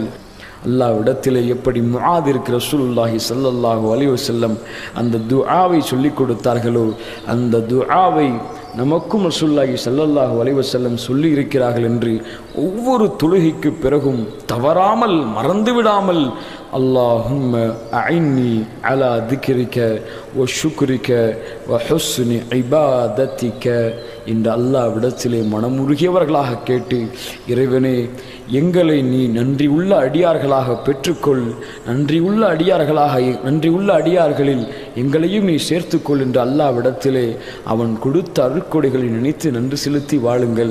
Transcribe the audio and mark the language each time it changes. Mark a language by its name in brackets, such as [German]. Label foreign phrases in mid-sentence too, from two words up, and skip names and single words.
[Tamil] அல்லாஹ்விடத்திலே எப்படி முஆதிற்கு [Arabic] رسول الله صلى الله عليه وسلم [Tamil] அந்த துஆவை சொல்லிக் கொடுத்தார்களோ, அந்த துஆவை நமக்கும் [Arabic] رسول الله صلى الله عليه وسلم [Tamil] சொல்லி இருக்கிறார்கள் என்று ஒவ்வொரு தொழுகைக்கு பிறகும் தவறாமல், மறந்துவிடாமல் [Arabic] اللهم أعني على ذكرك وشكرك وحسن عبادتك [Tamil] என்று அல்லாஹ்விடத்திலே மனமுருகியவர்களாக கேட்டு, இறைவனே எங்களை நீ நன்றியுள்ள அடியார்களாக பெற்றுக்கொள், நன்றியுள்ள அடியார்களில் எங்களையும் நீ சேர்த்துக்கொள் என்று அல்லாஹ்விடத்திலே அவன் கொடுத்த அருட்கொடைகளை நினைத்து நன்றி செலுத்தி வாழுங்கள்.